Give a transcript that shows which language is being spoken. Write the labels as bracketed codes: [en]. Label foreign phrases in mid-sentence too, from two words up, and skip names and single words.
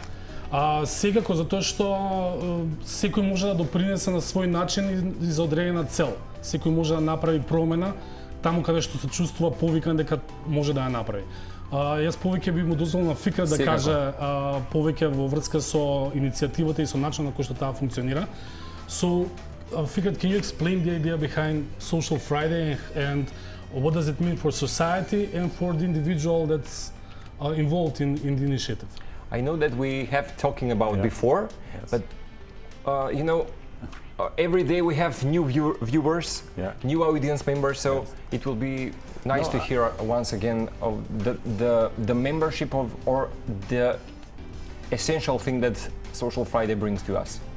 [mk] Секако затоа што секој може да допринесе на свој начин и за одредена цел. Секој може да направи промена таму каде што се чувствува повикан дека може да ја направи. Јас повеќе би му дозволил на Фикрет да каже повеќе во врска со иницијативата и со начинот на кој што таа функционира. [en] So, Fikret, can you explain the idea behind Social Friday and what does it mean for society and for the individual that's involved in the initiative? I know that we have talking about before, but you know, every day we have new viewers, new audience members, so it will be nice to hear once again of the membership of or the essential thing that Social Friday brings to us.